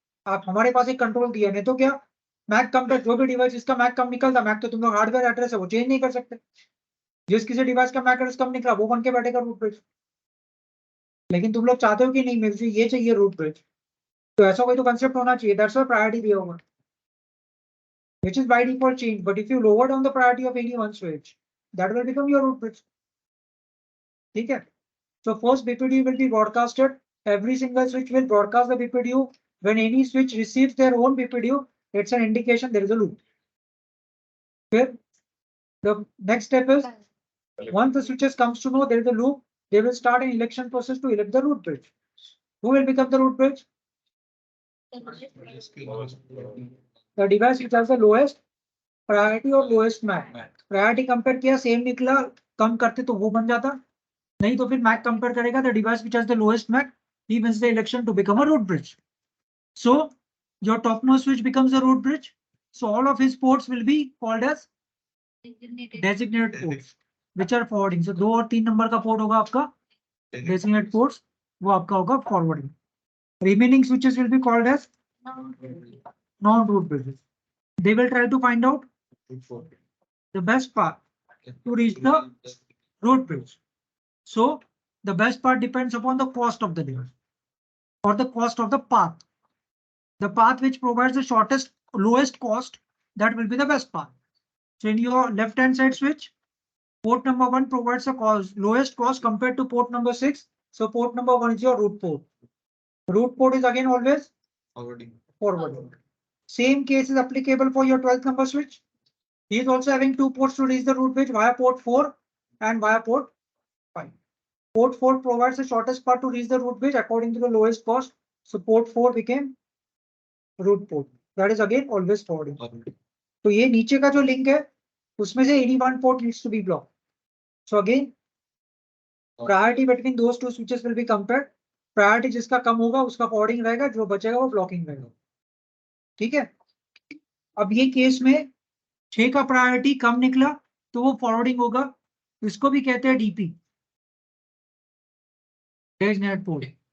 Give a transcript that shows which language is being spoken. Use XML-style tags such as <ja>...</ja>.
<hi>आप हमारे पास एक कंट्रोल दिया, नहीं तो क्या मैक कंपेयर, जो भी डिवाइस जिसका मैक कम निकलता, मैक तो तुम लोग हार्डवेयर एड्रेस है वो चेंज नहीं कर सकते. जिस किसी डिवाइस का मैक एड्रेस कम निकला वो बन के बैठेगा रूट ब्रिज. लेकिन तुम लोग चाहते हो कि नहीं मुझे ये चाहिए रूट ब्रिज, तो ऐसा कोई तो कंसेप्ट होना चाहिए.</hi> <en>that's why priority</en> <hi>दिया होगा,</hi> <en>which is by default change. But if you lower down the priority of any one switch, that will become your root bridge.</en> <hi>ठीक है?</hi> <en>So first BPDU will be broadcasted. Every single switch will broadcast the BPDU. When any switch receives their own BPDU, it's an indication there is a loop. Okay? The next step is once the switches comes to know there is a loop, they will start an election process to elect the root bridge. Who will become the root bridge? The device which has the lowest</en> <hi>priority और lowest Mac. Priority compare किया, same निकला, कम करते तो वो बन जाता, नहीं तो फिर मैक कंपेयर करेगा.</hi> <en>The device which has the lowest MAC, he wins the election to become a root bridge. So your top most switch becomes a root bridge. So all of his ports will be called as designated ports which are forwarding.</en> <hi>सो 2 और 3 number का port होगा आपका designated ports, वो आपका होगा forwarding.</hi> <en>Remaining switches will be called as non root bridges. They will try to find out the best path to reach the root bridge. So the best path depends upon the cost of the device or the cost of the path. The path which provides the shortest, lowest cost, that will be the best path. So in your left-hand side switch, port number 1 provides the lowest cost compared to port number 6. So port number 1 is your root port. Root port is again always forwarding. Same case is applicable for your 12th number switch. He is also having 2 ports to reach the root bridge via port 4 and via port 5. Port 4 provides the shortest path to reach the root bridge according to the lowest cost. So port 4 became root port. That is again always forwarding.</en> <hi>तो ये नीचे का जो link है उसमें से</hi> <en>any one port needs to be blocked. So again priority between those two switches will be compared.</en> <hi>Priority जिसका कम होगा उसका forwarding रहेगा, जो बचेगा वो blocking रहेगा. ठीक है? अब ये केस में 6 का प्रायोरिटी कम निकला तो वो फॉरवर्डिंग होगा. इसको भी कहते हैं डीपी, डेजिग्नेटेड पोर्ट.</hi>